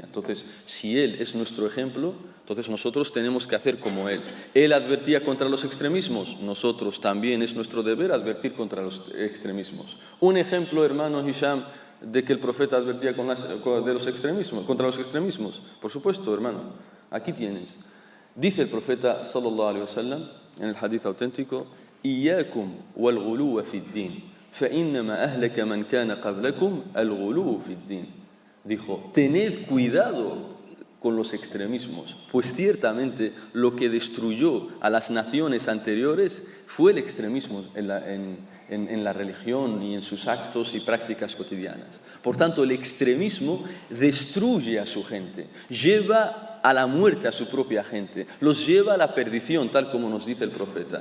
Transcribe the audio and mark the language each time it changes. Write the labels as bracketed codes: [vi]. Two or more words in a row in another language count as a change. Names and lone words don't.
[es] Entonces, si él es nuestro ejemplo, entonces nosotros tenemos que hacer como él. Él advertía contra los extremismos, nosotros también es nuestro deber advertir contra los extremismos. Un ejemplo, hermano Hisham, de que el profeta advertía contra los extremismos. Por supuesto, hermano, aquí tienes. Dice el profeta [ar] صلى الله عليه وسلم [es] en el hadith auténtico: [ar] "إياكم والغلو في الدين، فإنما أهلك من كان قبلكم الغلو في الدين." [es] Dijo: "Tened cuidado con los extremismos, pues ciertamente lo que destruyó a las naciones anteriores fue el extremismo en la religión y en sus actos y prácticas cotidianas. Por tanto, el extremismo destruye a su gente, lleva a la muerte a su propia gente, los lleva a la perdición, tal como nos dice el profeta.